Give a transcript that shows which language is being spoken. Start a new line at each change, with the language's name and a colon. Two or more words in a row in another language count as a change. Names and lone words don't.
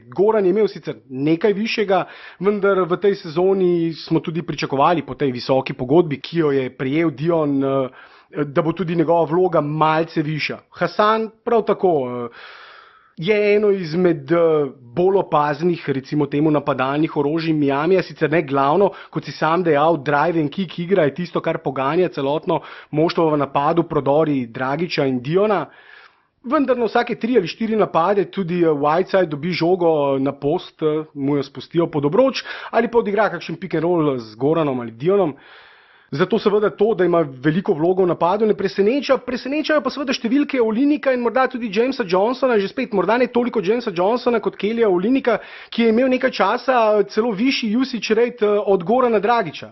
Slovenian: Goran je imel sicer nekaj višjega, vendar v tej sezoni smo tudi pričakovali po tej visoki pogodbi, ki jo je prejel Dion, da bo tudi njegova vloga malce višja. Hassan prav tako. je eno izmed bolj opaznih, recimo temu, napadalnih orožij Miamija, sicer ne glavno, kot si sam dejal,
English: drive and kick
Slovenian: igra je tisto, kar poganja celotno moštvo v napadu, prodori Dragića in Diona. Vendar na vsake 3 ali 4 napade tudi Whiteside dobi žogo na post, mu jo spustijo pod obroč ali pa odigra kakšen
English: pick and roll
Slovenian: z Goranom ali Dionom. Zato seveda to, da ima veliko vlogo v napadu, ne preseneča. Presenečajo pa seveda številke Olinika in morda tudi Jamesa Johnsona, že spet morda ne toliko Jamesa Johnsona kot Kellyja Olinika, ki je imel nekaj časa celo višji
English: usage rate
Slovenian: od Gorana Dragića.